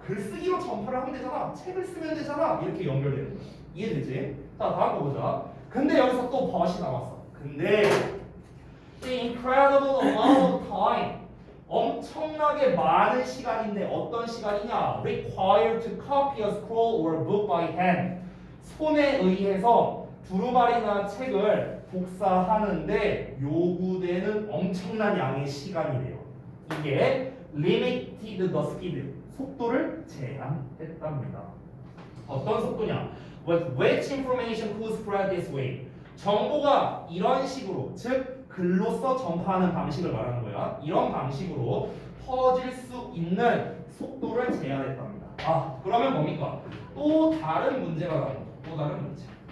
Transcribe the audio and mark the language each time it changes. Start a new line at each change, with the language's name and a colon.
Korean: 글쓰기로 전파를 하면 되잖아. 책을 쓰면 되잖아. 이렇게 연결되는 거야. 이해되지? 자, 다음 거 보자. 근데 여기서 또 벗이 나왔어. 근데
English: the incredible amount of time,
Korean: 엄청나게 많은 시간인데 어떤 시간이냐?
English: required to copy a scroll or a book by hand.
Korean: 손에 의해서 두루마리나 책을 복사하는데 요구되는 엄청난 양의 시간이래요. 이게
English: limited the speed,
Korean: 속도를 제한했답니다. 어떤 속도냐?
English: With which information could spread this way.
Korean: 정보가 이런 식으로, 즉 글로써 전파하는 방식을 말하는 거야. 이런 방식으로 퍼질 수 있는 속도를 제한했답니다. 그러면 뭡니까? 또 다른 문제가 나옵니다. 또 다른 문제.